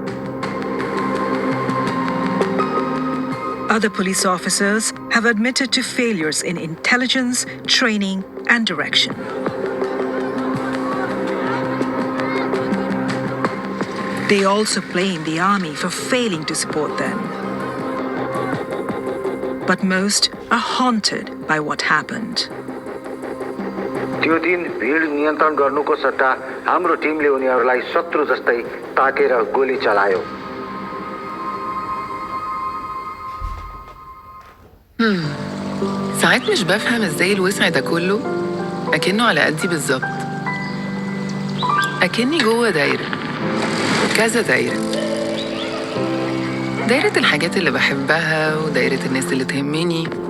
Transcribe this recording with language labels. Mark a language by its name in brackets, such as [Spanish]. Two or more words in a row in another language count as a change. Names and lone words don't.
[English] Other police officers have admitted to failures in intelligence, training, and direction. They also blame the army for failing to support them. But most are haunted by what happened. [Nepali] त्यो दिन भिड नियन्त्रण गर्नुको सट्टा हाम्रो टिमले उनीहरूलाई शत्रु जस्तै ताकेर गोली चलायो [Arabic] ساعات مش بفهم ازاي الوسع ده كله اكنه على قدي بالظبط اكني جوه دايره كذا دايره دايره الحاجات اللي بحبها ودايره الناس اللي تهمني